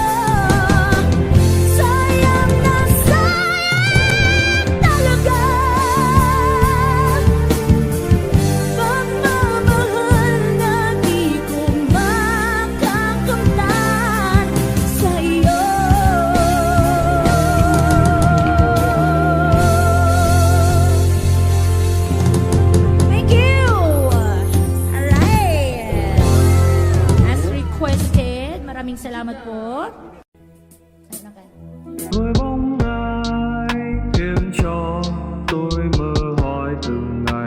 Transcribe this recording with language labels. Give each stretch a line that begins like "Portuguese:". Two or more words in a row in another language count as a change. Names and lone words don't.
Filipino: Sayang na sayang talaga pagmamahal na di ko makakamtan sa iyo.
English: Thank you! Alright! As requested,
Filipino: maraming salamat po. Ano ka?
Vietnamese: Đôi bóng ai khiến cho tôi mơ hỏi từng